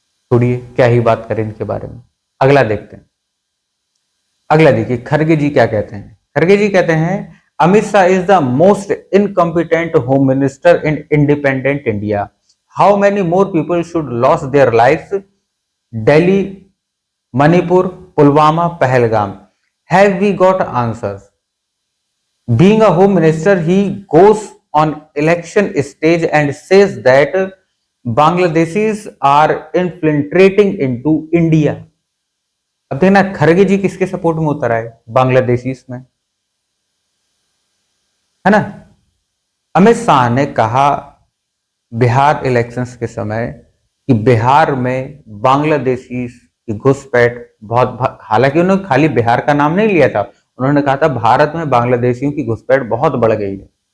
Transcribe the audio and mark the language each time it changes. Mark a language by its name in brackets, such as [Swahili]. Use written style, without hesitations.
[Hindi] छोड़िए, क्या ही बात करें इनके बारे में। अगला देखते हैं, अगला देखिए खड़गे जी क्या कहते हैं। खड़गे जी कहते हैं, [English] Amit Shah is the most incompetent home minister in independent India. How many more people should loss their life? Delhi, Manipur, Pulwama, Pahalgam. Have we got answers? Being a home minister, he goes on election stage and says that Bangladeshis are infiltrating into India. [Hindi] अब देखना खड़गे जी किसके support में उतर आए, Bangladeshis में, है ना। अमित शाह ने कहा बिहार इलेक्शंस के समय कि बिहार में बांग्लादेशीज की घुसपैठ बहुत, हालांकि उन्होंने खाली बिहार का नाम नहीं लिया था, उन्होंने कहा था भारत में बांग्लादेशियों की घुसपैठ बहुत बढ़ गई है।